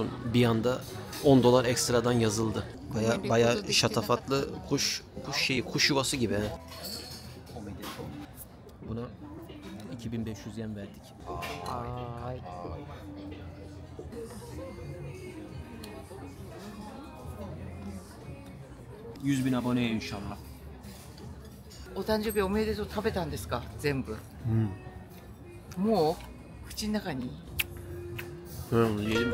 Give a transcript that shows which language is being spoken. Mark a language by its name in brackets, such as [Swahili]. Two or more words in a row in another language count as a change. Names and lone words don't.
[Turkish] Bir anda $10 ekstradan yazıldı. Baya şatafatlı kuş yuvası gibi. He. Buna 2500 yen verdik. Ay. 100.000 aboneye inşallah. [Japanese] お誕生日おめでとう食べたんですか全部、もう口の中に [Turkish] Yedim.